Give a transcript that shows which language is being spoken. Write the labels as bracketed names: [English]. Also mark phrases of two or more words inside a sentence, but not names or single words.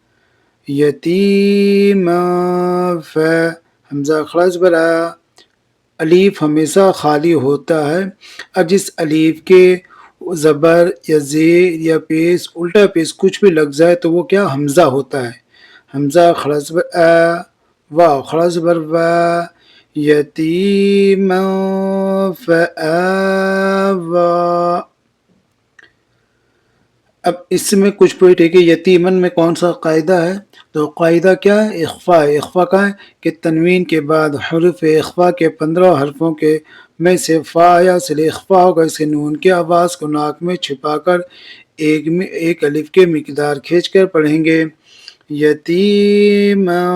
[Urdu] یتیما، ف حمزہ خلاص برا، الف ہمیشہ خالی ہوتا ہے، اب جس الف کے زبر یا زیر یا پیش، الٹا پیش کچھ بھی لگ جائے تو وہ کیا حمزہ ہوتا ہے، حمزہ خلاص بر واو خلاص بر و، [Arabic] یتیما فآوا، [Urdu] اب اس میں کچھ پوائنٹ ہے کہ یتیمن میں کون سا قاعدہ ہے، تو قاعدہ کیا ہے، اخفا ہے، اخفا کا ہے کہ تنوین کے بعد حروف اخفا کے 15 حرفوں کے میں سے فا یا سے اخفا ہوگا، اسے نون کی آواز کو ناک میں چھپا کر 1 الف کے مقدار کھینچ کر پڑھیں گے، یتیما